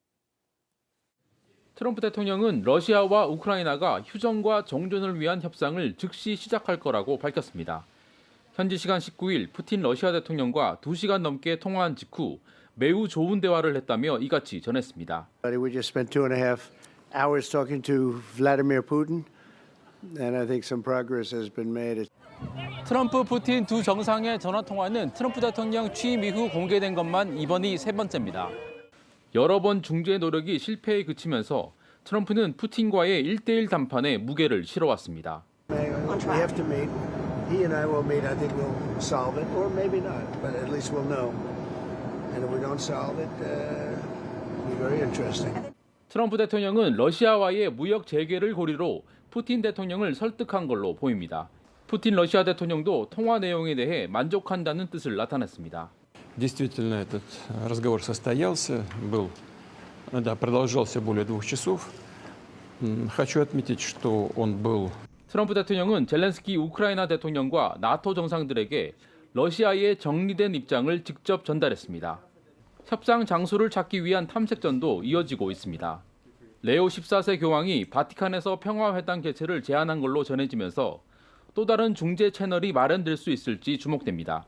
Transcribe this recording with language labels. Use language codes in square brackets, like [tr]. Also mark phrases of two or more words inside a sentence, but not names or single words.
[ko] 트럼프 대통령은 러시아와 우크라이나가 휴전과 정전을 위한 협상을 즉시 시작할 거라고 밝혔습니다. 현지 시간 19일 푸틴 러시아 대통령과 2시간 넘게 통화한 직후 매우 좋은 대화를 했다며 이같이 전했습니다. [en] We just spent 2.5 hours talking to Vladimir Putin, and I think some progress has been made. [ko] 트럼프, 푸틴 두 정상의 전화 통화는 트럼프 대통령 취임 이후 공개된 것만 이번이 3번째입니다. 여러 번 중재 노력이 실패에 그치면서 트럼프는 푸틴과의 1대1 담판에 무게를 실어왔습니다. [en] We have to meet. He and I will meet. I think we'll solve it, or maybe not, but at least we'll know. And if we don't solve it, it'll be very interesting. [ko] 트럼프 대통령은 러시아와의 무역 재개를 고리로 푸틴 대통령을 설득한 걸로 보입니다. 푸틴 러시아 대통령도 통화 내용에 대해 만족한다는 뜻을 나타냈습니다. [ru] Действительно, этот разговор состоялся, продолжался более 2 часов. Хочу отметить, что он был. [ko] 트럼프 대통령은 젤렌스키 우크라이나 대통령과 나토 정상들에게 러시아의 정리된 입장을 직접 전달했습니다. 협상 장소를 찾기 위한 탐색전도 이어지고 있습니다. 레오 14세 교황이 바티칸에서 평화회담 개최를 제안한 걸로 전해지면서 또 다른 중재 채널이 마련될 수 있을지 주목됩니다.